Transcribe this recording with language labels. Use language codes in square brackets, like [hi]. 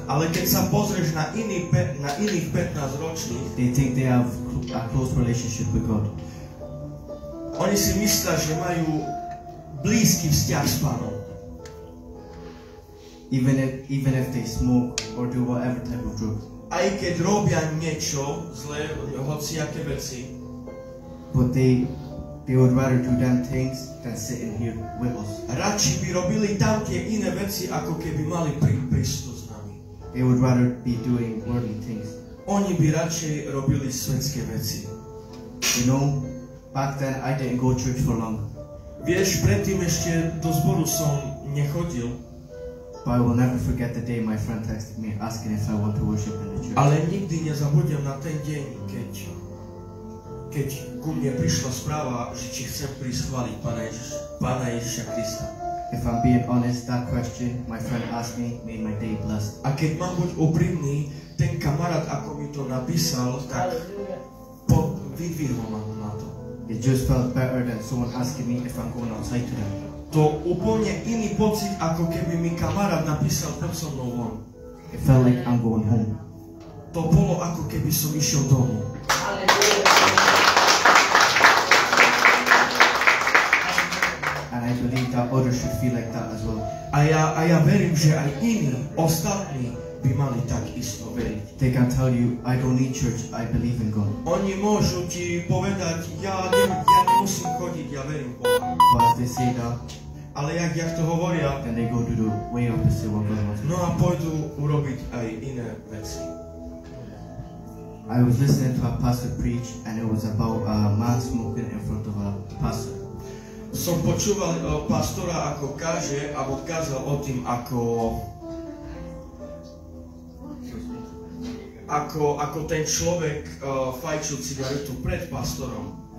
[sk] ale keď sa pozrieš na iných 15 ročných, [en] they think they have a close relationship with God. [sk] oni si myslia, že majú blízky vzťah s Pánom. [en] Even if they smoke or do whatever type of drugs. [sk] Aj keď robia niečo zlé, hociaké veci, [en] But they would rather do them things than sit in here with us. [sk] radšej by robili tam tie iné veci, ako keby mali prísť tu s nami. [en] They would rather be doing worldly things. [sk] Oni by radšej robili svetské veci. [en] You know, back then I didn't go to church for long. [sk] Vieš, predtým ešte do zboru som nechodil, [en] But I will never forget the day my friend texted me asking if I want to worship in the church. [sk] ale nikdy nezabudnem na ten deň, keď ku mne prišla správa, že či chcem prísť chváliť Pána Ježiša Krista. [en] If I'm being honest, that question my friend asked me made my day blessed. [sk] A keď mám byť úprimný, ten kamarát, ako mi to napísal, tak vyvihol ma na to. [en] It just felt better than someone asking me if I'm going outside today. [sk] To úplne iný pocit, ako keby mi kamarát napísal, poď so mnou von. [en] It felt like I'm going home. [sk] To bolo, ako keby som išiel domov. [en] And I believe that others should feel like that as well. [sk] A ja verím, že aj iní, ostatní by mali tak isto veriť. [en] They can tell you, I don't need church, I believe in God. [sk] Oni môžu ti povedať, ja nemusím chodiť, ja verím v Boha. [en] But as they say that, [sk] Ale jak to hovoria, [en] then they go to the way opposite what God wants. [sk] no a pôjdu urobiť aj iné veci. [en] I was listening to a pastor preach and it was about a man smoking in front of a pastor. [sk] Som počúval pastora, ako káže, alebo kázal o tým, ako ten človek fajčil cigaretu pred pastorom.